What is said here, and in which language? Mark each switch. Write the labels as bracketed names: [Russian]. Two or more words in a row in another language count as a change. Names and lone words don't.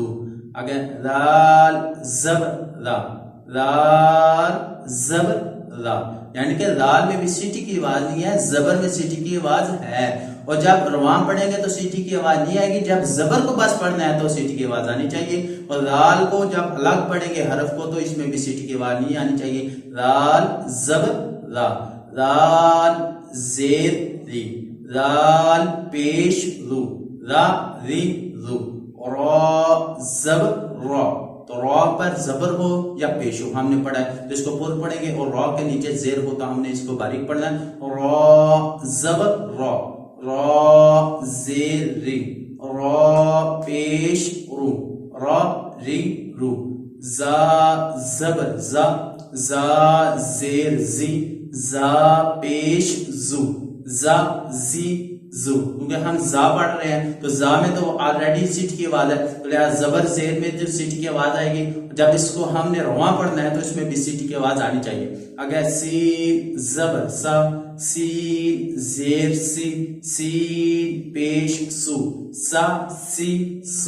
[Urdu] آگے دال زبر دا، دال زبر دا، یعنی کہ دال میں بھی سیٹی کی آواز نہیں ہے، زبر میں سیٹی کی آواز ہے، اور جب رواں پڑھیں گے تو سیٹی کی آواز نہیں آئے گی، جب زبر کو بس پڑھنا ہے تو سیٹی کی آواز آنی چاہیے، اور دال کو جب الگ پڑھیں گے حرف کو تو اس میں بھی سیٹی کی آواز نہیں آنی چاہیے۔ دال زبر دا، دال زیر دی، دال پیش دو، دا دی دو، را زبر را، تو را پر زبر ہو یا پیش ہو ہم نے پڑھا ہے تو اس کو پور پڑھیں گے، اور را کے نیچے زیر ہو تو ہم نے اس کو باریک پڑھنا ہے۔ را زبر را، را زیر ری، را پیش رو، را ری رو، زا زبر زا، زا زیر زی، زا پیش زو، زا زی زو، کیونکہ ہم زا پڑھ رہے ہیں تو زا میں تو آلریڈی سیٹ کی آواز ہے، تو لہٰذا زبر زیر میں جو سیٹ کی آواز آئے گی، جب اس کو ہم نے رواں پڑھنا ہے تو اس میں بھی سیٹ کی آواز آنی چاہیے. اگر سین زبر سا، سین زیر سی، سین پیش سو، سا سی سو.